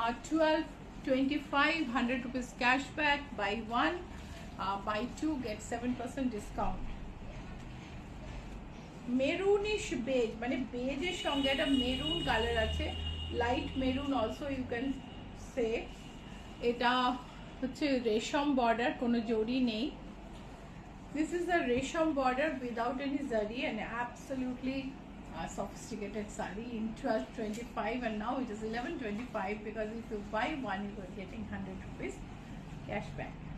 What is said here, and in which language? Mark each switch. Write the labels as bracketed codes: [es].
[en] 1225, 100 rupees cashback, buy one, buy two get 7% discount. [bn] Maroonish base, মানে বেজের সঙ্গে একটা মেরুন কালার আছে, [en] Light maroon also you can say. [bn] এটা হচ্ছে রেশম বর্ডার, কোনো জরি নেই। [en] This is a resham border without any zari and absolutely sophisticated saree in 1225, and now it is 1125 because if you buy one you are getting 100 rupees cashback.